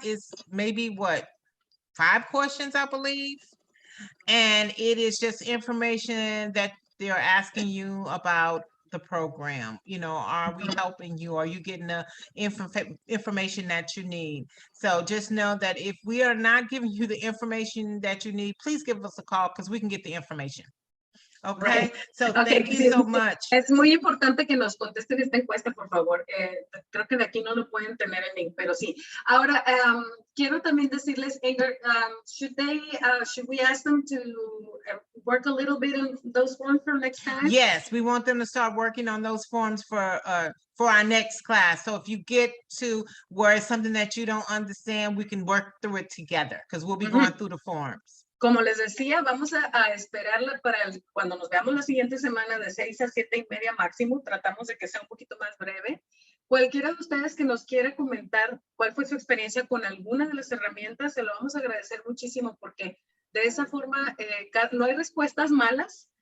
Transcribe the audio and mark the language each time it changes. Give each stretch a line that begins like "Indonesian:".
English: It's maybe what, 5 questions, I believe, and it is just information that they're asking you about the program. You know, are we helping you? Are you getting the information that you need? So just know that if we are not giving you the information that you need, please give us a call, because we can get the information. Okay, Right. so Okay, thank you
Spanish: sí,
English: so much.
Spanish: Es muy importante que nos contesten esta encuesta, por favor. Creo que de aquí no lo pueden tener en link, pero sí. Ahora, quiero también decirles,
English: Inger, should we ask them to work a little bit on those forms for next time? Yes, we want them to start working on those forms for our next class. So if you get to where it's something that you don't understand, we can work through it together, because we'll be going through the forms.
Spanish: Como les decía, vamos a esperarla para cuando nos veamos la siguiente semana de 6 a 7:30 máximo. Tratamos de que sea un poquito más breve. Cualquiera de ustedes que nos quiera comentar cuál fue su experiencia con alguna de las herramientas, se lo vamos a agradecer muchísimo, porque de esa forma no hay respuestas malas.